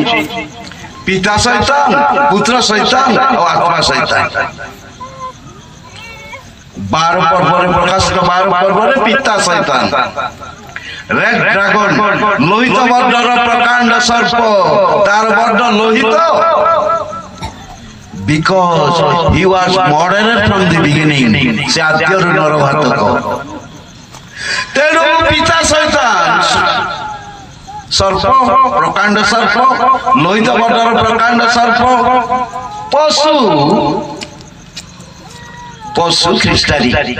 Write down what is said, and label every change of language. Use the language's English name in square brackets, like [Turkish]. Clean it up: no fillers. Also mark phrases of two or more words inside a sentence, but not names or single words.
[Odia] ପିତା ଶୈତାନ, ପୁତ୍ର ଶୈତାନ ଓ ଆତ୍ମା ଶୈତାନ। 12 ପର୍ବରେ ପ୍ରକାଶିତ 12 ପର୍ବରେ ପିତା ଶୈତାନ, [English] red dragon, [Odia] ଲୋହିତ ବର୍ଣ୍ଣର ପ୍ରକାଣ୍ଡ ସର୍ପ, ତାର ବର୍ଣ୍ଣ ଲୋହିତ, [English] because he was moderate from the beginning, [Odia] ସେ ଆଦ୍ୟରୁ ନରଘାତକ। ତେଣୁ ପିତା ଶୈତାନ ସର୍ପ, ପ୍ରକାଣ୍ଡ ସର୍ପ, ଲୋହିତ ବର୍ଣ୍ଣର ପ୍ରକାଣ୍ଡ ସର୍ପ, ପଶୁ ଖ୍ରୀଷ୍ଟାନୀ।